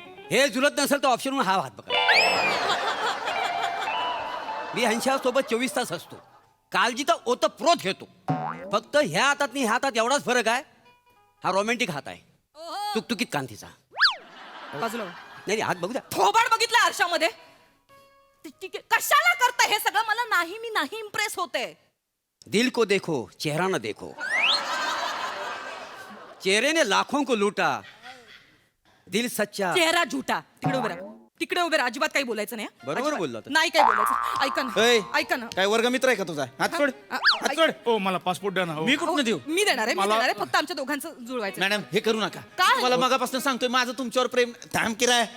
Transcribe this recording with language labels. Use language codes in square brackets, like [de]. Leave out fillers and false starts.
[mr] हे जुळत नसेल तर ऑप्शन हा हात बघा मी ह्यांच्यासोबत 24 तास असतो काळजी तर ओतप्रोत घेतो फक्त ह्या हातात आणि ह्या हातात एवढाच फरक आहे हा रोमॅन्टिक हात आहे तुकतुकीत कांतीचा बाजूला नाही हात बघू द्या थोबाड बघितलं आरशामध्ये ठीक आहे कशाला करता हे सगळं मला नाही मी नाही इम्प्रेस होते [hi] दिल को देखो चेहरा न देखो चेहरे ने लाखों को लूटा दिल सच्चा चेहरा झुटा [mr] तिकडे उभे राहा अजिबात काही बोलायचं नाही हं? बरोबर अजिबात. बोलला तर. नाही काही बोलायचं ऐका ऐ. ना ऐका ना काय वर्गमित्र आहे का तुझा हात सोड हात सोड हो मला पासपोर्ट द्या ना हो. मी कुठनं देऊ मी देणार आहे मी मला- देणार आहे फक्त आमच्या दोघांचं जुळवायचं मॅडम हे करू नका काय? मला मगापासून सांगतोय माझं तुमच्यावर प्रेम थांब किराय